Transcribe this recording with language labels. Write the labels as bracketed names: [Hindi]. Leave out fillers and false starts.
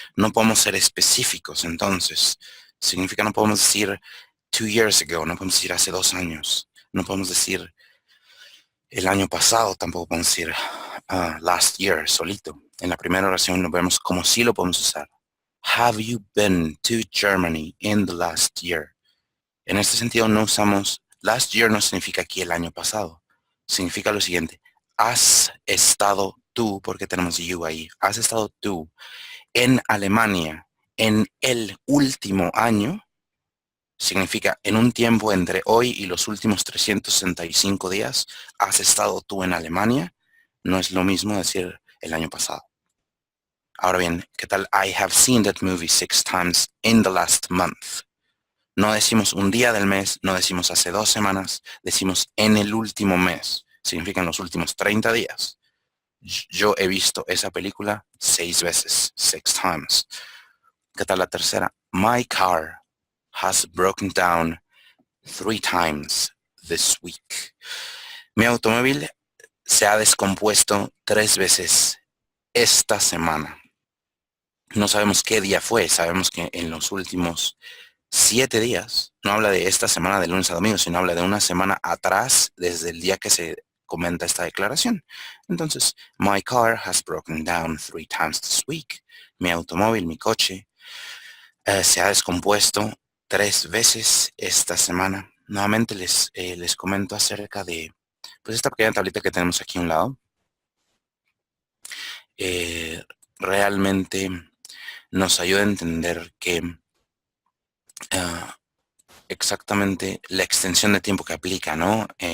[Spanish] No podemos ser específicos, entonces. Significa no podemos decir [English] 2 years ago, [Spanish] no podemos decir hace 2 años. No podemos decir el año pasado, tampoco podemos decir [English] last year, [Spanish] solito. En la primera oración lo vemos como si lo podemos usar. [English] Have you been to Germany in the last year? [Spanish] En este sentido no usamos [English] last year, [Spanish] no significa aquí el año pasado. Significa lo siguiente. Has estado tú, porque tenemos you ahí, has estado tú en Alemania en el último año. Significa en un tiempo entre hoy y los últimos 365 días, has estado tú en Alemania. No es lo mismo decir el año pasado. Ahora bien, ¿qué tal? [English] I have seen that movie 6 times in the last month. [Spanish] No decimos un día del mes, no decimos hace 2 semanas, decimos en el último mes. Significa en los últimos 30 días. Yo he visto esa película 6 veces, [English] 6 times. [Spanish] ¿Qué tal la tercera? [English] My car has broken down 3 times this week. [Spanish] Mi automóvil se ha descompuesto 3 veces esta semana. No sabemos qué día fue, sabemos que en los últimos 7 días, no habla de esta semana de lunes a domingo, sino habla de una semana atrás desde el día que se comenta esta declaración. [English] Entonces, my car has broken down 3 times this week. [Spanish] Mi automóvil, mi coche, se ha descompuesto 3 veces esta semana. Nuevamente les comento acerca de pues esta pequeña tablita que tenemos aquí a un lado. Realmente nos ayuda a entender que exactamente la extensión de tiempo que aplica, ¿no?